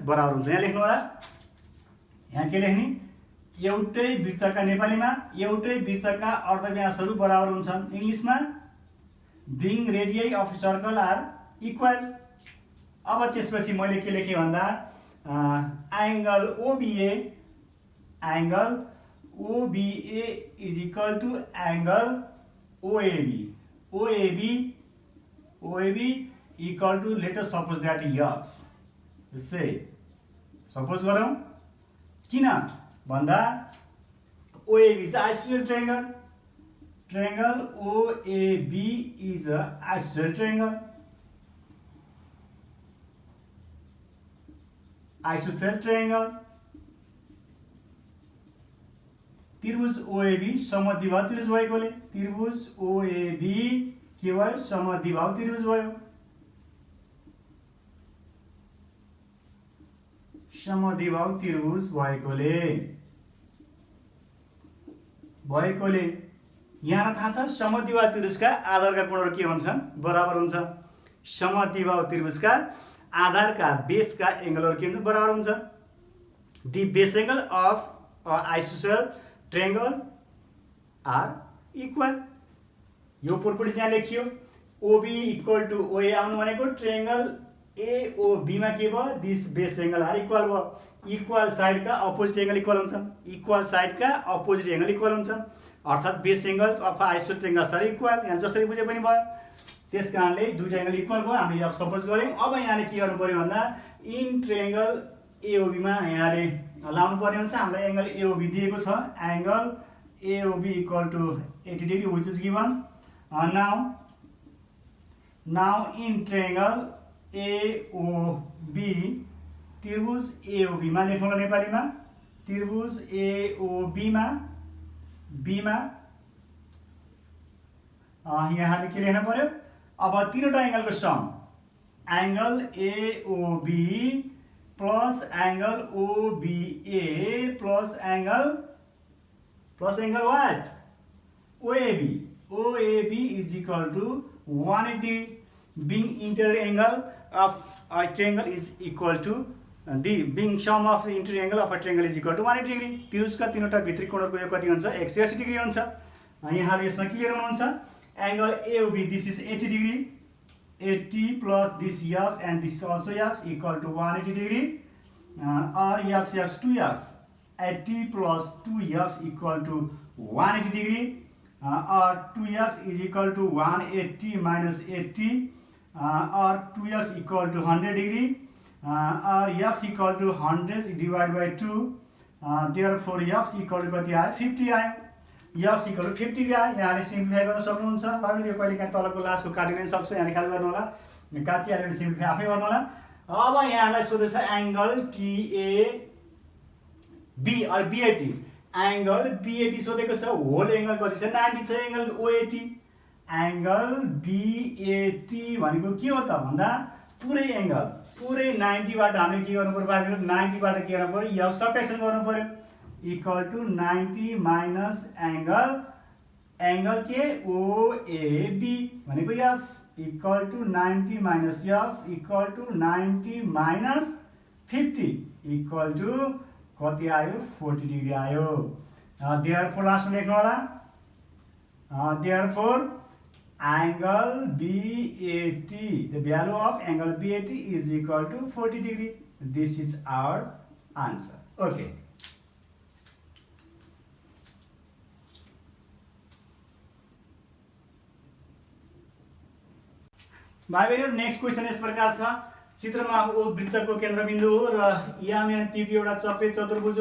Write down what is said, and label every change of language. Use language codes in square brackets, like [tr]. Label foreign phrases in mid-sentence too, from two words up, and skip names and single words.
[ne] बराबर हुन्छ। यहाँ लेख्नु होला। यहाँ के लेख्ने? एउटै वृत्तका नेपालीमा एउटै वृत्तका अर्धव्यासहरू बराबर हुन्छन्। [en] इंग्लिशमा being radii of circle are equal। [ne] अब त्यसपछि मैले के लेखेँ भन्दा [en] एंगल OBA is equal to angle OAB equal to, let us suppose that x। say suppose [ne] गरौँ। किन भन्दा [en] OAB is isosceles triangle। Triangle OAB is a isosceles triangle। Isosceles triangle। [ne] त्रिभुज OAB समद्विबाहु त्रिभुज भएकोले त्रिभुज OAB के भयो? समद्विबाहु त्रिभुज भयो। समद्विबाहु त्रिभुज भएकोले यहाँ थाहा छ समद्विबाहु त्रिभुजका आधारका कोणहरू के हुन्छन्? बराबर हुन्छ। समद्विबाहु त्रिभुजका आधारका बेसका एंगलहरू के हुन्छ? बराबर हुन्छ। [en] the base angle of isosceles triangle are equal. [ne] यो प्रोपर्टी यहाँ लेखियो। OB [en] equal to [ne] OA आउनु भनेको ट्रायंगल AOB मा के भयो? [en] this base angle are equal भयो। equal side का opposite angle equal हुन्छ। equal side का opposite angle equal [ne] हुन्छ, अर्थात [en] base angles of isosceles triangles are equal. [ne] यहाँ जसरी बुझे पनि भयो। त्यस कारणले दुईटा एंगल इक्वल भयो। हामीले यहाँ सपोज गर्यौं। अब यहाँले के गर्नु पर्यो भन्दा [en] in triangle [ne] AOB मा यहाँले लाउनु पर्ने हुन्छ। हामीलाई एंगल AOB दिएको छ। [en] angle AOB equal to 80 degree which is given. now in triangle AOB, [ne] त्रिभुज AOB मा लेखौँ नेपालीमा। त्रिभुज AOB मा यहाँले के लेख्नु पर्यो? अब तीनवटा एंगलको [en] sum angle AOB plus angle OBA plus angle what? OAB is equal to 180। being interior angle of a triangle is equal to the being sum of interior angle of a triangle is equal to 180 degree। [ne] त्रिभुजका तीनवटा भित्री कोणहरूको योग कति हुन्छ? 180 डिग्री हुन्छ। यहाँ यसमा क्लियर हुनुहुन्छ। [en] एंगल AOB this is 80 degree, 80 plus this x and this also x equal to 180 degree, or x 2x, 80 plus 2x equal to 180 degree, or 2x is equal to 180 minus 80, or 2x equal to 100 degree, or x equal to 100 divided by 2, therefore x equal to [ne] कति आयो? 50 आयो। [en] x equal to [ne] 50 आयो। यहाँले सिम्प्लिफाई गर्न सक्नुहुन्छ। बाबुले यो कहिलेकाहीँ तलको लास्टको काटिन सक्छ। यहाँ ख्याल गर्नु होला। काटिहाल्यो भने सिम्प्लिफाई आफै गर्नु होला। अब यहाँलाई सोधेछ एंगल TAB or BAT। एंगल BAT सोधेको छ। [en] whole angle [ne] कति छ? 90 छ। एंगल OAT एंगल BAT भनेको के हो त भन्दा पुरै एंगल पुरै 90 बाट हामीले के गर्नु पर्यो? 90 बाट के गर्नु पर्यो? x सब्ट्र्याक्सन गर्नु पर्यो। [en] equal to 90 minus angle [ne] के ओएबी भनेको [en] x equal to 90 minus x equal to 90 minus 50 equal to [ne] कति आयो 40 डिग्री आयो। [en] देयरफोर लास्ट [ne] लेख्नु होला [en] देयरफोर angle BAT, the value of angle BAT is equal to 40 degree. This is our answer. Okay. [ne] भाइ बहिनीहरु [en] next question [ne] यस प्रकार छ। चित्रमा ओ वृत्तको केन्द्रबिन्दु हो र एमएनपीपी एउटा चक्रीय चतुर्भुज हो।